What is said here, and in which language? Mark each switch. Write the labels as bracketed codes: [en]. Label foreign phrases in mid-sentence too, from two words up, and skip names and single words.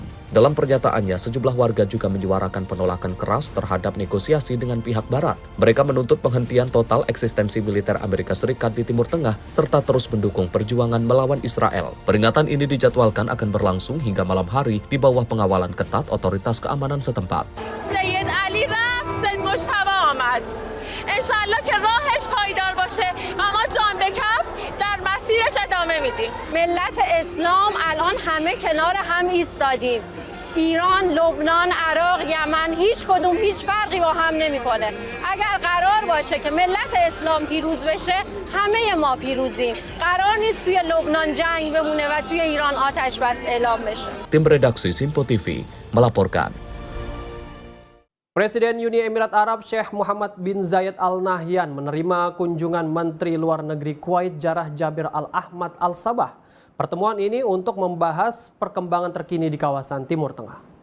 [id] Dalam pernyataannya, sejumlah warga juga menyuarakan penolakan keras terhadap negosiasi dengan pihak Barat. Mereka menuntut penghentian total eksistensi militer Amerika Serikat di Timur Tengah serta terus mendukung perjuangan melawan Israel. Peringatan ini dijadwalkan akan berlangsung hingga malam hari di bawah pengawalan ketat otoritas keamanan setempat. [fa] Sayyid Ali rafت Sayyid Mujtaba آمد. انشالله که راهش پایدار باشه اما جان به کف در مسیرش ادامه میدیم. ملت اسلام الان همه کنار هم ایستادیم. ایران، لبنان، عراق، یمن هیچ کدوم هیچ فرقی با هم نمیکنه. اگر قرار باشه که ملت اسلام پیروز بشه همه ما پیروزیم. قرار نیست توی لبنان جنگ بمونه و توی ایران آتش بس اعلام بشه. [id] Tim redaksi Simpo TV melaporkan. Presiden Uni Emirat Arab Sheikh Mohammed bin Zayed Al Nahyan menerima kunjungan Menteri Luar Negeri Kuwait Jarrah Jabir Al Ahmad Al Sabah. Pertemuan ini untuk membahas perkembangan terkini di kawasan Timur Tengah.